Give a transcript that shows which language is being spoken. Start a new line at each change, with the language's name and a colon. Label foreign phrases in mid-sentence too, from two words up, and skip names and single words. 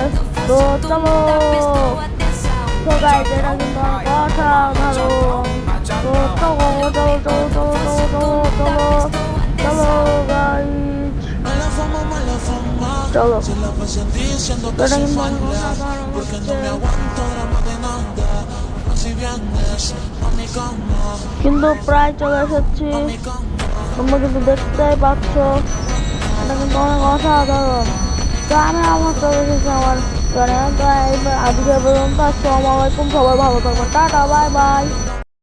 Bangla: তো চলো। তো গাইজ এটা কিন্তু অনেক অসাধারণ। তো চলো গাইজ, চলো। এটা কিন্তু অনেক অসাধারণ হচ্ছে।
Spanish: vienes a mi cama,
Bangla: কিন্তু প্রায় চলে এসেছি,
Spanish: a mi cama.
Bangla: তোমরা কিন্তু দেখতেই পাচ্ছ এটা কিন্তু অনেক অসাধারণ। তো আমি আমার চলে এসেছি আমার গানে। তো এইবার আজকে পর্যন্ত,
Arabic: السلام عليكم,
Bangla: সবাই ভালো থাকবেন, টাটা,
English: bye bye.